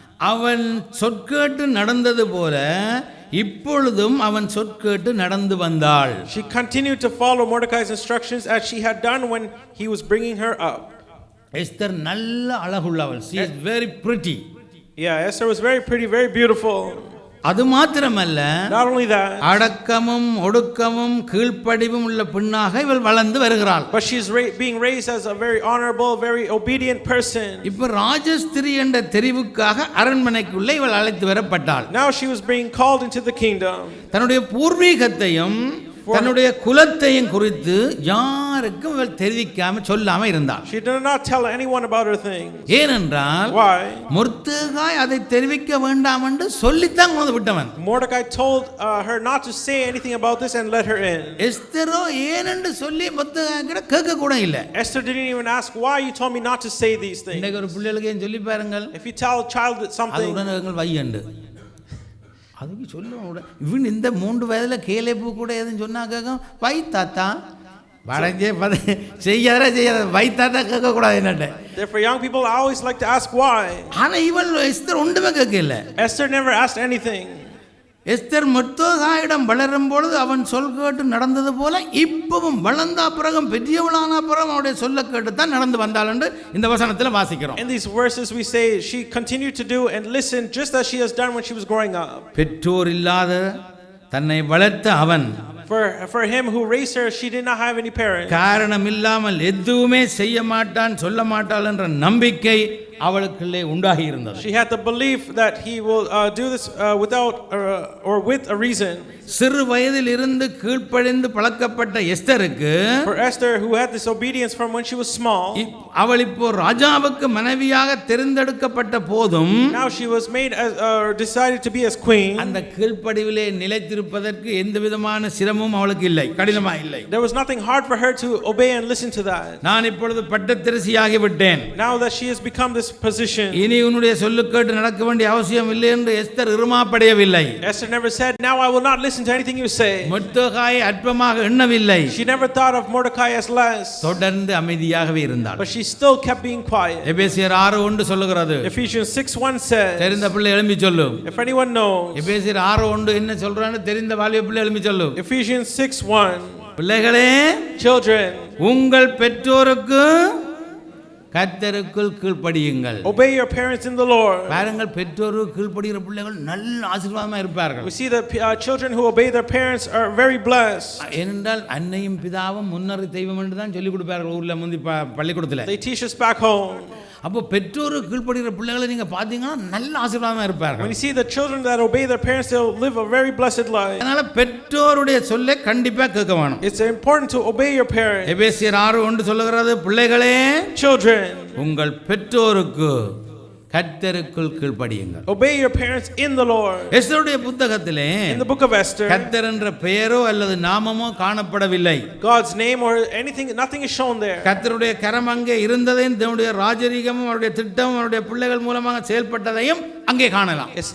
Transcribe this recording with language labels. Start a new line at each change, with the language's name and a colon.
Tamil: அவன் சொற்கேட்டு நடந்தது போல இப்பொழுதும் அவன் சொற்கேட்டு நடந்து வந்தாள்.
English: She continued to follow Mordecai's instructions as she had done when he was bringing her up.
Tamil: Esther நல்ல அழகுள்ளவள்.
English: She is very pretty. Yeah, Esther was very pretty, very beautiful.
Tamil: அது மாத்திரமல்ல
English: Not only that,
Tamil: அடக்கமும் ஒடுக்கமும் கீழ்ப்படிவும் உள்ள பெண்ணாக இவள் வளர்ந்து வருகிறாள்.
English: but she's being raised as a very honorable, very obedient person.
Tamil: இப்ப ராஜஸ்திரி என்ற தெரிவுக்காக அரண்மனைக்குள்ளே இவள் அழைத்து வரப்பட்டாள்.
English: Now she was being called into the kingdom.
Tamil: தன்னுடைய பூர்வீகத்தையும் தன்னுடைய குலத்தையும் குறித்து யாருக்கும் இவள் தெரிவிக்காம சொல்லாம இருந்தாள்.
English: She did not tell anyone about her things.
Tamil: ஏனென்றால்
English: Why?
Tamil: மொர்தெகாய் அதை தெரிவிக்க வேண்டாம் என்று சொல்லித்தான் கொண்டு விட்டவன்.
English: Mordecai told her not to say anything about this and let her in.
Tamil: எஸ்தரோ ஏனென்று சொல்லி மொர்தெகாய் கிட்ட கேட்க கூட இல்லை.
English: Esther didn't even ask why you told me not to say these things.
Tamil: இன்னைக்கு ஒரு பிள்ளைகளுக்கு ஏன் சொல்லி பாருங்கள்.
English: If you tell a child something,
Tamil: அது உடனே வையண்டு அதுக்கு சொல்லுவோம். இவன் இந்த 3 வயதுல கேலேப்பு கூட எதுன்னு சொன்னா கேட்கும் வை தாத்தா வடஞ்சே செய்யாத வை தாத்தா கேட்க கூடாது என்னட்ட.
English: Therefore young people always like to ask why.
Tamil: ஆனா இவள் எஸ்தர் ஒன்றுமே கேட்கல.
English: Esther never asked anything.
Tamil: Esther மொர்தெகாயிடம் வளரும் பொழுது அவன் சொல் கேட்டு நடந்தது போல இப்பவும் வளர்ந்த பிறகும் பெரியவளான பிறகும் அவருடைய சொல்ல கேட்டு தான் நடந்து வந்தாள் என்று இந்த வசனத்தில் வாசிக்கிறோம்.
English: In these verses we say she continued to do and listen just as she has done when she was growing up.
Tamil: பெற்றோர் இல்லாத தன்னை வளர்த்த அவன்
English: For him who raised her, she did not have any parents.
Tamil: காரணம் இல்லாமல் எதுவுமே செய்ய மாட்டான் சொல்ல மாட்டாள் என்ற நம்பிக்கை அவளுக்குள்ளே உண்டாகி இருந்தது.
English: She had the belief that he will do this without or with a reason.
Tamil: சிறு வயதில் இருந்து கீழ்ப்படிந்து பழக்கப்பட்ட எஸ்தருக்கு
English: For Esther who had this obedience from when she was small,
Tamil: அவள் இப்போ ராஜாவுக்கு மனைவியாக தேர்ந்தெடுக்கப்பட்ட போதும்
English: now she was made as decided to be as queen.
Tamil: அந்த கீழ்ப்படிவிலே நிலைத்திருப்பதற்கு எந்த விதமான சிரமமும் அவளுக்கு இல்லை, கடினமா இல்லை.
English: There was nothing hard for her to obey and listen to that.
Tamil: நான் இப்பொழுது பட்டத்தரிசியாகி விட்டேன்.
English: Now that she has become this position,
Tamil: இனி உன்னுடைய சொல்லுக்கேட்டு நடக்க வேண்டிய அவசியம் இல்லை என்று Esther இருமாப்படையவில்லை.
English: Esther never said, now I will not listen to anything you say.
Tamil: மொர்தெகாய் அற்பமாக எண்ணவில்லை.
English: She never thought of Mordecai as less.
Tamil: தொடர்ந்து அமைதியாகவே இருந்தாள்.
English: But she still kept being quiet.
Tamil: எபேசியர் 6:1 சொல்லுகிறது.
English: Ephesians 6:1 says,
Tamil: தெரிந்த பிள்ளை எழும்பி சொல்லு.
English: if anyone knows.
Tamil: எபேசியர் 6:1 என்ன சொல்றான்னு தெரிந்த வாலிப பிள்ளை எழும்பி சொல்லு.
English: Ephesians 6:1,
Tamil: பிள்ளைகளே,
English: children,
Tamil: உங்கள் பெற்றோருக்கு கர்த்தருக்குள் கீழ்ப்படியுங்கள்.
English: Obey your parents in the Lord.
Tamil: பாருங்கள், பெற்றோருக்கு கீழ்ப்படுகிற பிள்ளைகள் நல்ல ஆசீர்வாதமா இருப்பார்கள்.
English: We see that children who obey their parents are very blessed.
Tamil: ஏனென்றால் அன்னையும் பிதாவும் முன்னறி தெய்வம் என்று தான் சொல்லிக் கொடுப்பார்கள் ஊர்ல முந்தி பள்ளிக்கூடத்துல.
English: They teach us back home.
Tamil: அப்போ பெற்றோருக்கு கீழ்ப்படுகிற பிள்ளைகளை நீங்க பாத்தீங்கன்னா நல்ல ஆசீர்வாதமா இருப்பார்கள்.
English: When you see the children that obey their parents, they'll live a very blessed life.
Tamil: அதனால பெற்றோருடைய சொல்லை கண்டிப்பா கேட்க வேணும்.
English: It's important to obey your parents.
Tamil: எபேசியர் 6:1 சொல்லுகிறது, பிள்ளைகளே
English: Children,
Tamil: உங்கள் பெற்றோருக்கு கர்த்தருக்குள் கீழ்ப்படியுங்கள்.
English: obey your parents in the Lord.
Tamil: எஸ்தருடைய புத்தகத்திலே
English: In the book of Esther,
Tamil: கர்த்தர் என்ற பெயரோ அல்லது நாமமோ காணப்படவில்லை.
English: God's name or anything, nothing is shown there.
Tamil: கர்த்தருடைய கரம் அங்கே இருந்ததையும் தேவனுடைய ராஜரீகமும் அவருடைய திட்டமும் அவருடைய பிள்ளைகள் மூலமாக செயல்பட்டதையும் அங்கே காணலாம்.